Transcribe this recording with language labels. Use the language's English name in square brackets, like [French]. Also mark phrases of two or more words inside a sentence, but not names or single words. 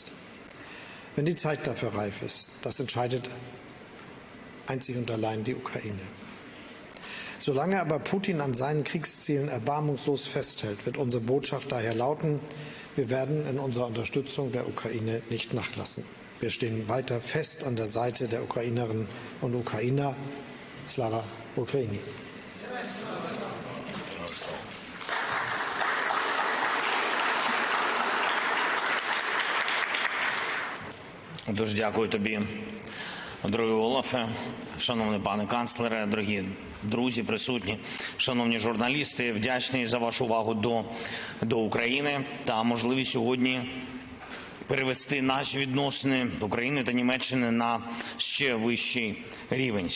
[German] Wenn die Zeit dafür reif ist, das entscheidet einzig und allein die Ukraine. Solange aber Putin an seinen Kriegszielen erbarmungslos festhält, wird unsere Botschaft daher lauten, wir werden in unserer Unterstützung der Ukraine nicht nachlassen. Wir stehen weiter fest an der Seite der Ukrainerinnen und Ukrainer. [Ukrainian] Слава Україні. Дуже дякую тобі, дорогий Олафе, шановний пане канцлере, дорогі друзі присутні, шановні журналісти, вдячний за вашу увагу до України та можливість сьогодні перевести наші відносини України та Німеччини на ще вищий рівень.